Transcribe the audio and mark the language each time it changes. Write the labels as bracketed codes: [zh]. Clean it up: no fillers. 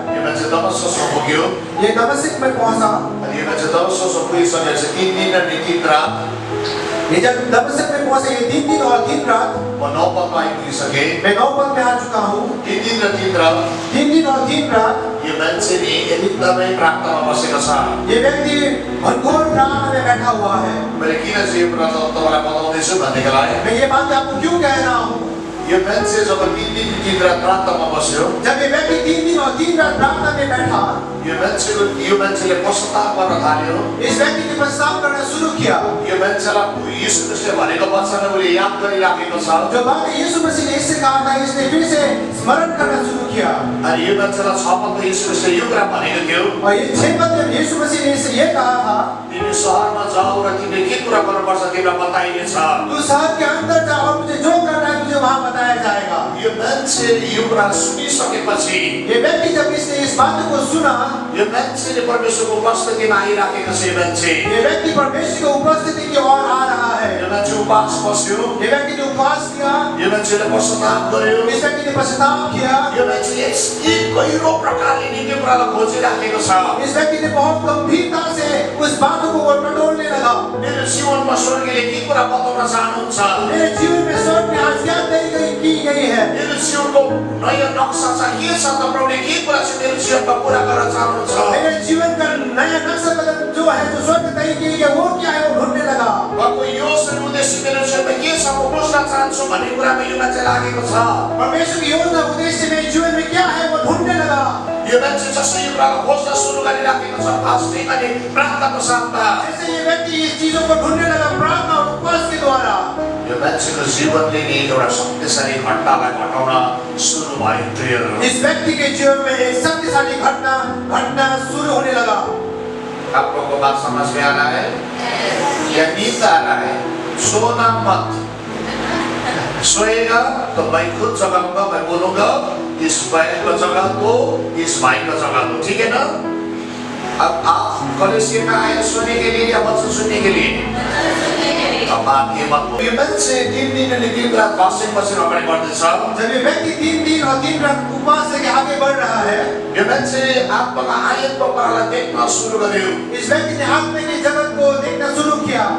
[ne] यो मान्छे दमस्कसमा पुग्यो। [hi] ये दमिश्क में पहुंचा। [ne] अनि यो मान्छे दमस्कसमा पुगिसकेपछि 3 दिन र 3 रात [hi] ये जब दमिश्क में पहुंचे, ये 3 दिन और 3 रात [ne] म 9 पदमा आइपुगिसकेँ। [hi] मैं 9 पद में आ चुका हूँ। [ne] 3 दिन र 3 रात [hi] 3 दिन और 3 रात [ne] यो मान्छे नि एकदमै प्रार्थनामा बसेको छ। [hi] ये व्यक्ति घनघोर प्रार्थना में बैठा हुआ है। [ne] मैले किन चाहिँ यो कुरा तपाईँलाई बताउँदैछु भनेदेखिलाई [hi] मैं ये बात आपको क्यों कह रहा हूँ? [ne] यो मान्छे जब 3 दिन 3 रात प्रार्थनामा बस्यो, [hi] जब ये व्यक्ति 3 दिन और 3 रात प्रार्थना में बैठा, [ne] यो मान्छेले पश्चाताप गर्न थाल्यो। [hi] इस व्यक्ति ने प्रस्ताव करना शुरू किया। [ne] यो मान्छेलाई यीशु ख्रीष्टले भनेको वचन उसले याद गरिराखेको छ। [hi] जो बात यीशु मसीह ने इससे कहा था, इसने फिर से स्मरण करना शुरू किया। [ne] अनि यो मान्छेलाई 6 पदमा यीशु ख्रीष्टले यो कुरा भनेको थियो, [hi] और ये 6 पद में यीशु मसीह ने इससे ये कहा था, [ne] तिमी सहरमा जाऊ र तिमीले के कुरा गर्नुपर्छ तिमीलाई बताइनेछ। [hi] तू शहर के अंदर जा और तुझे जो करना है तुझे वहाँ बताया जाएगा। [ne] यो मान्छे यो कुरा सुनिसकेपछि [hi] ये व्यक्ति जब इसने इस बात को सुना, [ne] यो मान्छेले परमेश्वरको उपस्थितिमा आइराखेको छ। यो मान्छे [hi] ये व्यक्ति परमेश्वर की उपस्थिति की ओर आ रहा है। [ne] यो मान्छे उपवास बस्यो, [hi] ये व्यक्ति ने उपवास किया, [ne] यो मान्छेले पश्चाताप गर्यो। [hi] इस व्यक्ति ने पश्चाताप किया, [ne] यो मान्छेले एक गहिरो प्रकारले नि त्यो कुरालाई खोजिराखेको छ। [hi] इस व्यक्ति ने बहुत गंभीरता से उस बात को टटोलने लगा। [ne] मेरो जीवनमा स्वर्गले के कुरा बताउन चाहनुहुन्छ, [hi] मेरे जीवन में स्वर्ग में आज्ञा की गई है। [ne] मेरो जीवनको नयाँ नक्सा चाहिँ के छ त प्रभुले के कुरा चाहिँ मेरो जीवनमा पुरा गर्न चाहनुहुन्छ। [hi] मेरे जीवन का नया नक्शा कदम जो है, जो स्वर्ग तय की है, वो क्या है वो ढूंढने लगा। [ne] उहाँको योजना उद्देश्य मेरो जीवनमा के छ म बुझ्न चाहन्छु भन्ने कुरामा यो मान्छे लागेको छ। [hi] परमेश्वर की योजना उद्देश्य मेरे जीवन में क्या है वो ढूंढने लगा। [ne] यो मान्छे जसले यो कुरालाई खोज्न सुरु गरिराखेको छ फास्टिङ अनि प्रार्थनाको साथमा, [hi] जैसे ये व्यक्ति इस चीजों को ढूंढने लगा प्रार्थना और उपवास के द्वारा, [ne] यो मान्छेको जीवनले नि एउटा शक्तिशाली घटनालाई घटाउन सुरु भयो। प्रियहरू, [hi] इस व्यक्ति के जीवन में एक शक्तिशाली घटना शुरू होने लगा। आप लोगों को बात समझ में आ रहा है? या नींद आ रहा है? सोना मत। सोएगा तो मैं खुद जगाऊंगा, मैं बोलूंगा इस बहन को जगा दो, इस भाई को जगा दो, ठीक है ना? अब आप कलेसिया में आए सोने के लिए या वचन सुनने के लिए? अब बात ये मत बोलो। [ne] ये मान्छे 3 दिन अनि 3 रात फास्टिङ बसेर अगाडि बढ्दैछ। [hi] जब ये व्यक्ति 3 दिन और 3 रात उपवास लेके आगे बढ़ रहा है, [ne] यो मान्छे आत्माका आयतको कुरालाई देख्न सुरु गर्यो। [hi] इस व्यक्ति ने आत्मा के जगत को देखना शुरू किया।